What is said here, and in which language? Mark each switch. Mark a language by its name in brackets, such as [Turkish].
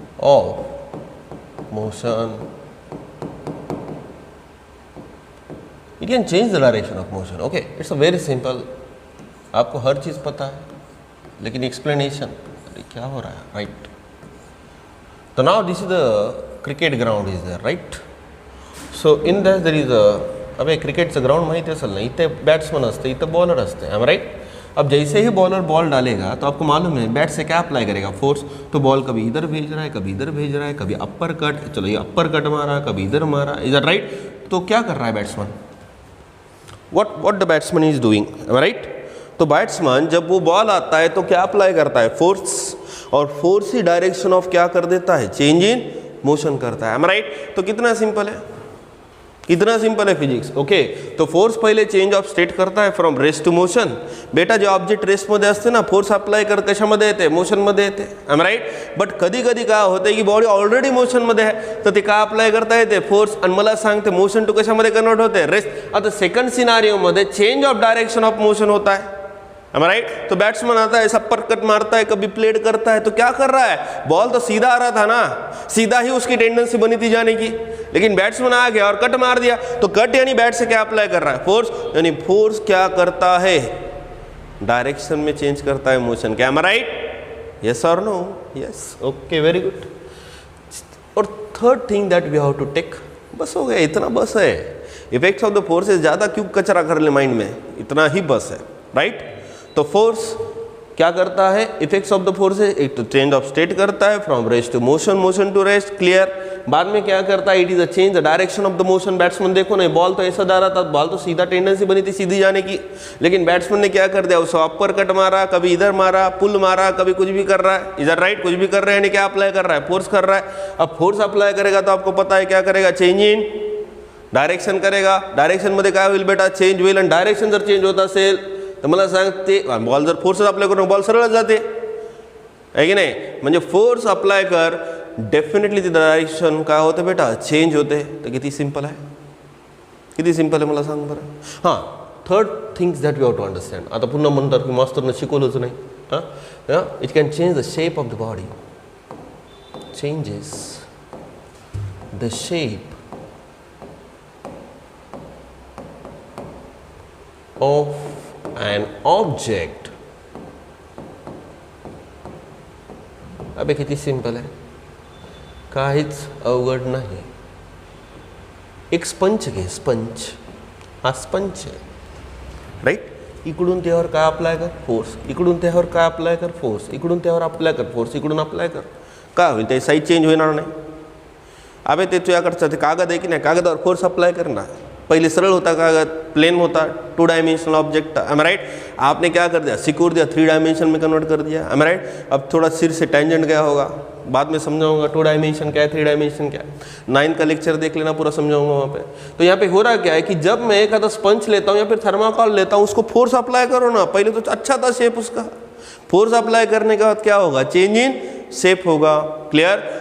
[English] of motion, it can change the direction of motion, okay it's a very simple, [Hindi] आपको हर चीज़ पता है लेकिन explanation, अरे क्या हो रहा है, राइट। [English] तो now this is the cricket ground is there, right. So in that there is [Marathi] अबे क्रिकेटचं ग्राउंड माहिती असेल ना, इथे बॅट्समन असते, इथे बॉलर असते, एम राइट। [Hindi] अब जैसे ही बॉलर बॉल डालेगा तो आपको मालूम है बैट से क्या अप्लाई करेगा, फोर्स। तो बॉल कभी इधर भेज रहा है, कभी इधर भेज रहा है, कभी अपर कट, चलो ये अपर कट मारा, कभी इधर मारा, इधर राइट। तो क्या कर रहा है batsman, [English] what the batsman is doing, [Hindi] right. तो बैट्समैन जब वो बॉल आता है तो क्या अप्लाई करता है, फोर्स, और फोर्स ही डायरेक्शन ऑफ क्या कर देता है, चेंज इन मोशन करता है, राइट। तो कितना सिंपल है, कितना सिंपल है फिजिक्स, ओके। तो फोर्स पहिले चेंज ऑफ स्टेट करता है फ्रॉम रेस्ट टू मोशन। [Marathi] बेटा जे ऑब्जेक्ट रेस्टमध्ये असते ना, फोर्स अप्लाय कर कशामध्ये येते, मोशनमध्ये येते, राईट। बट कधी कधी काय होते की बॉडी ऑलरेडी मोशनमध्ये आहे, तर ते काय अप्लाय करता येते, फोर्स, आणि मला सांगते मोशन टू कशामध्ये कन्वर्ट होते, रेस्ट। [Hindi] आता second सिनारियोमध्ये change of direction of motion होता है, राइट। तो बैट्समैन आता है, सब पर कट मारता है, कभी प्लेड करता है, तो क्या कर रहा है, बॉल तो सीधा आ रहा था ना, सीधा ही उसकी टेंडेंसी बनी थी जाने की, लेकिन बैट्समैन आ गया और कट मार दिया। तो कट यानी बैट से क्या अप्लाई कर रहा है, फोर्स, यानी फोर्स क्या करता है, डायरेक्शन में चेंज करता है मोशन, क्या राइट, यस और no, yes, okay very good. [English] और third thing that we have to take, [Hindi] बस हो गया, इतना बस है, इफेक्ट्स ऑफ द फोर्सेस, ज़्यादा क्यों कचरा कर ले माइंड में, इतना ही बस है, राइट। तो फोर्स क्या करता है, इफेक्ट्स ऑफ द फोर्सेस, एक तो चेंज ऑफ स्टेट करता है from rest to motion, motion to rest, clear. बाद में क्या करता है, [English] It is a change the direction of the motion. [Hindi] Batsman देखो ना, बॉल तो ऐसा जा रहा था, बॉल तो सीधा टेंडेंसी बनी थी सीधी जाने की, लेकिन बैट्समैन ने क्या कर दिया, उसको अपर कट मारा, कभी इधर मारा, पुल मारा, कभी कुछ भी कर रहा है, इधर राइट, कुछ भी कर रहा है, यानी क्या अप्लाई कर रहा है, फोर्स कर रहा है। अब फोर्स अप्लाई करेगा तो आपको पता है क्या करेगा, चेंज इन डायरेक्शन करेगा। [Marathi] डायरेक्शन मध्ये काय होईल बेटा, चेंज होईल, आणि डायरेक्शन जर चेंज होत असेल तर मला सांगते, बॉल जर फोर्स अप्लाय करून बॉल सरळ जाते, है की नाही, म्हणजे फोर्स अप्लाय कर, डेफिनेटली ती डायरेक्शन काय होते बेटा, चेंज होते। तर किती सिंपल आहे, किती सिंपल आहे मला सांग बरं। [English] हां, third things that we have to understand. [Marathi] आता पुन्हा म्हणतात की मास्तरनं शिकवलंच नाही, हां, [English] It can change the shape of the body, changes the shape of an object। [Marathi] अबे किती सिंपल आहे, काहीच अवघड नाही। एक स्पंज घे, स्पंज, हा स्पंज आहे, राईट। इकडून त्यावर काय अप्लाय कर, फोर्स, इकडून त्यावर काय अप्लाय कर, फोर्स, इकडून त्यावर अप्लाय कर, फोर्स, इकडून अप्लाय कर, काय होईल, ते साईज चेंज होणार नाही। अबे ते तुझ्याकडचं ते कागद आहे की नाही, कागदावर फोर्स अप्लाय कर ना, [Hindi] पहले सरल होता कागज, प्लेन होता, [Marathi] 2 डायमेंशनल ऑब्जेक्ट, एम राइट। [Hindi] आपने क्या कर दिया, सिक्योर दिया, 3 डायमेंशन में कन्वर्ट कर दिया, एम राइट। अब थोड़ा सिर से टेंजेंट गया होगा, बाद में समझाऊंगा 2 डायमेंशन क्या है, 3 डायमेंशन क्या है, 9 का लेक्चर देख लेना, पूरा समझाऊंगा वहाँ पे। तो यहाँ पे हो रहा क्या है कि जब मैं एक आधा स्पंज लेता हूँ या फिर थर्माकोल लेता हूँ, उसको फोर्स अप्लाई करो ना, पहले तो अच्छा था शेप उसका, फोर्स अप्लाई करने के बाद क्या होगा, चेंज इन शेप होगा, क्लियर।